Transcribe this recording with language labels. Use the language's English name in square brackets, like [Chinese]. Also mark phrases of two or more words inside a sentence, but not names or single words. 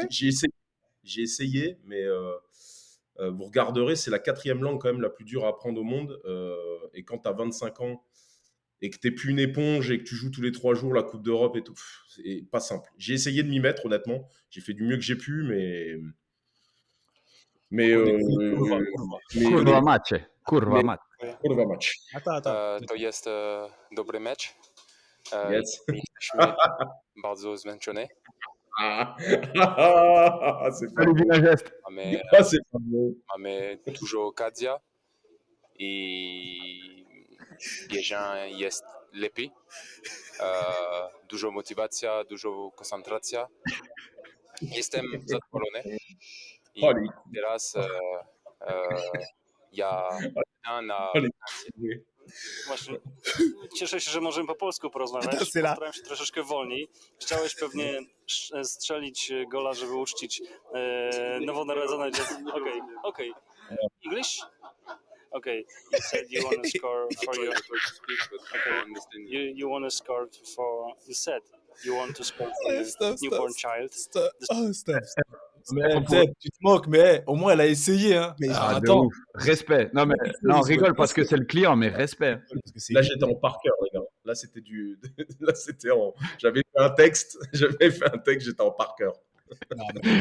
[French] J'ai essayé, mais vous regarderez, c'est la 4e langue quand même la plus dure à apprendre au monde. Et quand tu as 25 ans et que tu n'es plus une éponge et que tu joues tous les 3 jours la Coupe d'Europe et tout, c'est pas simple. J'ai essayé de m'y mettre, honnêtement. J'ai fait du mieux que j'ai pu, mais, Donc, on euh, [Polish] est kurwa. [French] mais, [Polish] Kurwa macie. Kurwa [French] mais, [Polish] macie. kurwa match. [French] Attends. [Polish] To jest dobry mecz. Yes. Jesteśmy bardzo zmęczeni. [French] Ah, c'est pas Salut, beau. Villa Geste. [Polish] Mamy, [French] Ah, c'est pas beau. [Polish] mamy dużo okazji i bieża jest lepiej. Dużo motywacja, dużo koncentracja. Jestem zadowolony. I [French] Allez, [Polish] teraz ja na [French] allez. [Polish] Właśnie. Cieszę się, że możemy po polsku porozmawiać. Syla. Postaram się troszeczkę wolniej. Chciałeś pewnie strzelić gola, żeby uczcić nowonarodzone dziecko. Okej. [English] English? Okay. You said you want to score for your... Okay. You want to score for... You said you want to score for your newborn child. Stop. [French] Mais tu te moques, mais au moins elle a essayé. Hein. Mais Ah, de attends, ouf. Respect. Non, mais là, on rigole parce que c'est le client, mais respect. Parce que c'est Là, j'étais en par cœur, les gars. Là, c'était Là, c'était en. J'avais fait un texte. J'étais en par cœur. Non, mais-